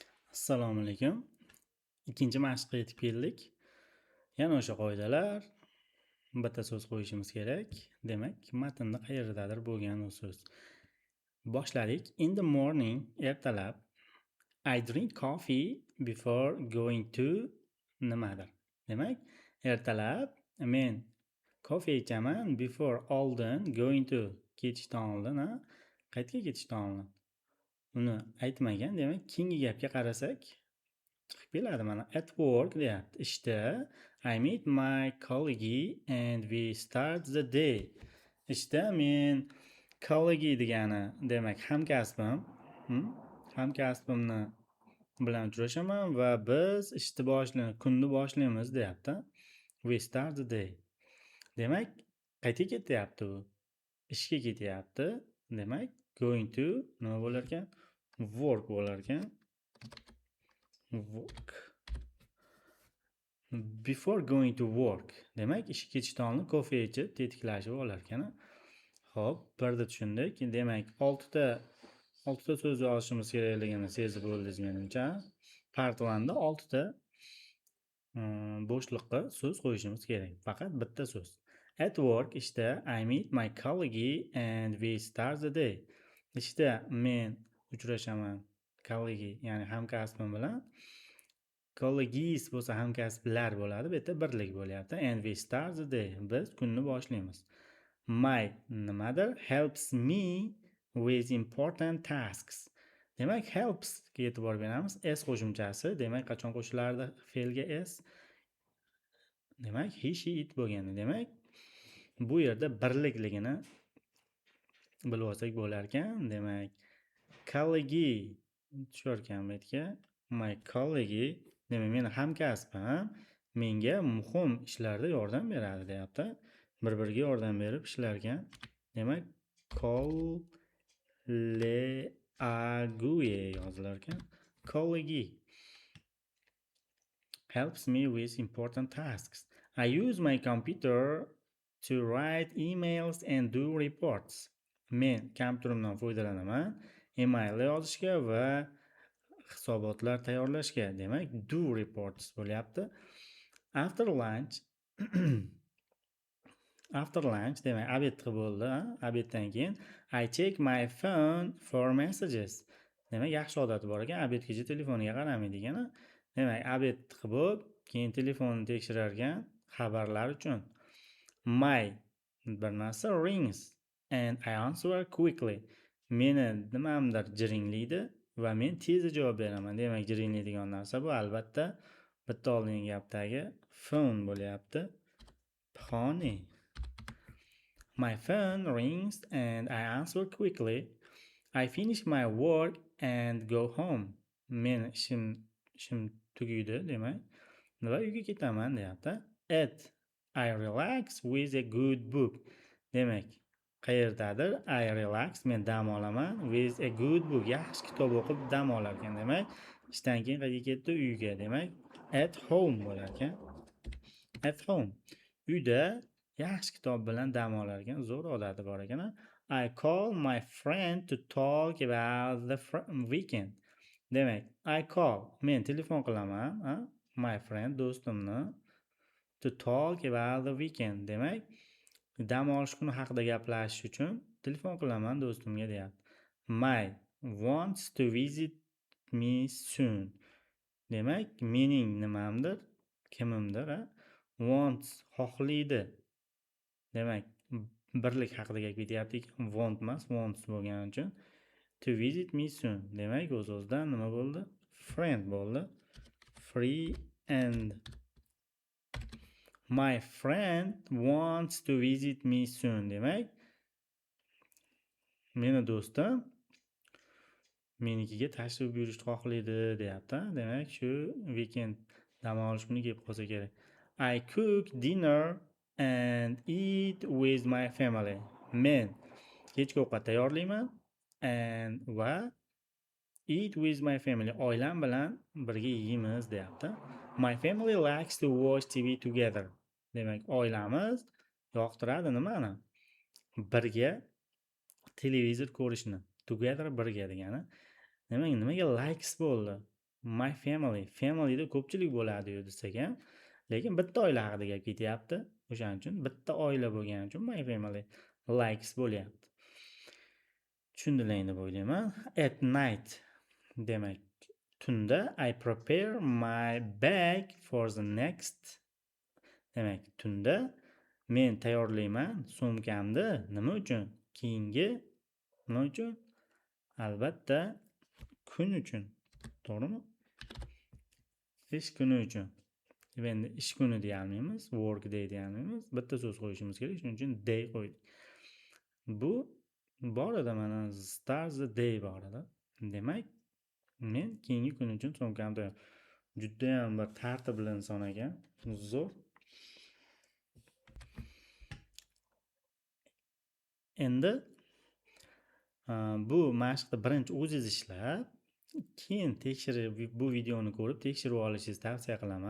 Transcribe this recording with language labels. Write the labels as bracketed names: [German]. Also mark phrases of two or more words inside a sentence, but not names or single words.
[Uzbek] Assalomu alaykum. Ikkinchi mashqqa yetib keldik. Yana o'sha qoidalar. Bitta so'z qo'yishimiz kerak. Demak, matnda qayerdadir bo'lgan u so'z. Boshladik. [English] In the morning, ertalab. I drink coffee before going to nimadir. [Uzbek] Demak, ertalab men kofe ichaman before oldin [English] going to [Uzbek] ketishdan oldin, qayerga ketishdan oldin. Uni aytmagan. Demak, keyingi gapga qarasak, chiqib keladi mana. [English] At work deyapti. Ishda I meet my colleague and we start the day. [Uzbek] Ishda men colleague degani demak hamkasbim, hamkasbimni bilan uchrashaman va biz kunni boshlaymiz deyapti. [English] We start the day. [Uzbek] Demak, qayerga ketyapti u? Ishga ketyapti. Demak, [English] going to [Uzbek] nima bo'lar ekan? Work bo'lar ekan. [English] Work. Before going to work. [Uzbek] Demak, ishga ketishdan oldin kofe ichib, tetiklashib olar ekan. Xo'p, birda tushundik. Demak, 6 ta so'z yozishimiz kerakligini sezib bo'ldingiz menimcha. Part 1 da 6 ta bo'shliqqa so'z qo'yishimiz kerak. Faqat bitta so'z. [English] At work, ishda I meet my colleague and we start the day. [Uzbek] Ishda men uchrashaman colleague, ya'ni hamkasbim bilan. Colleagues bo'lsa hamkasblar bo'ladi. Bu yerda birlik bo'lyapti. [English] And we start the day. [Uzbek] Biz kunni boshlaymiz. [English] My nimadir helps me with important tasks. [Uzbek] Demak, helps ga e'tibor beramiz. S qo'shimchasi. Demak, qachon qo'shilardi fe'lga s? Demak, [English] he, she, it bo'lganda. [Uzbek] Demak, bu yerda birlikligini bilib olsak bo'lar ekan. Demak, colleague tushar ekan bu yerga. [English] My colleague, [Uzbek] demak, meni hamkasbim menga muhim ishlarda yordam beradi deyapti. Bir-biriga yordam berib ishlarga. Demak, colleague yozilar ekan. [English] Colleague helps me with important tasks. I use my computer to write emails and do reports. [Uzbek] Men kompyuterimdan foydalanaman email yozishga va hisobotlar tayyorlashga. Demak, [English] do reports [Uzbek] bo'lyapti. [English] After lunch [Uzbek] demak obed bo'ldi. Obeddan keyin [English] I check my phone for messages. [Uzbek] Demak, yaxshi odati bor ekan, obedgacha telefoniga qaramaydi ekan. Demak, obed qilib, keyin telefonni tekshirar ekan xabarlar uchun. [English] My [Uzbek] bir narsa [English] rings and I answer quickly. [Uzbek] Meni nimamdir jiringlaydi va men tezda javob beraman. Demak, jiringlaydigan narsa bu albatta bitta oldingi gapdagi phone bo'lyapti. [English] Phone. My phone rings and I answer quickly. I finish my work and go home. [Uzbek] Men ishim tugaydi demak. Va uyga ketaman deyapti. [English] At I relax with a good book. [Uzbek] Demak, qayerdadir [English] I relax, [Uzbek] men dam olaman [English] with a good book. [Uzbek] Yaxshi kitob o'qib dam olar ekan. Demak, ishdan keyin qayerga ketdi? Uyga. Demak, [English] at home [Uzbek] bo'lar ekan. [English] At home. [Uzbek] Uyda yaxshi kitob bilan dam olar ekan. Zo'r odati bor ekan. [English] I call my friend to talk about the weekend. Demak, I call, [Uzbek] men telefon qilaman, [English] my friend, do'stimni, to talk about the weekend. [Uzbek] Demak, dam olish kuni haqida gaplashish uchun telefon qilaman do'stimga deyapti. [English] My wants to visit me soon. [Uzbek] Demak, mening nimamdir, kimimdir, wants xohlaydi. Demak, birlik haqida gap ketyapti ekan. [English] Want emas, wants [Uzbek] bo'lgani uchun [English] to visit me soon. [Uzbek] Demak, o'z-o'zidan nima bo'ldi? Friend bo'ldi. [English] Free and my friend wants to visit me soon. [Uzbek] Demak, meni do'stim menikiga tashrif buyurishni xohlaydi deyapti. Demak, shu weekend dam olish kuni kelib qolsa kerak. [English] I cook dinner and eat with my family. [Uzbek] Men kechki ovqat tayyorlayman va [English] eat with my family. [Uzbek] Oilam bilan birga yeymiz deyapti. [English] My family likes to watch TV together. [Uzbek] Demak, oilamiz yoqtiradi nimani? Birga televizor ko'rishni. Together birga degani. Demak, nimaga likes bo'ldi? [English] My family. [Uzbek] Familyda ko'pchilik bo'ladi desak ham, lekin bitta oila haqida gap ketyapti. O'shaning uchun bitta oila bo'lgani uchun [English] my family likes [Uzbek] bo'lyapti. Tushundilar deb o'ylayman. [English] At night [Uzbek] demak tunda [English] I prepare my bag for the next. [Uzbek] Demak tunda men tayyorlayman sumkamni nima uchun? Keyingi nima uchun? Albatta kun uchun. To'g'rimi? Ish kuni uchun. Endi ish kuni deya olmaymiz, [English] work day [Uzbek] deya olmaymiz. Bitta so'z qo'yishimiz kerak, shuning uchun day qo'ydik. Bu bor edi mana [English] start the day [Uzbek] bor edi. Demak, men keyingi kun uchun sumkamni juda ham bir tartibli inson ekan. Zo'r. Endi bu mashqni birinchi o'zingiz ishlab, keyin tekshirib bu videoni ko'rib tekshirib olishingizni tavsiya qilaman.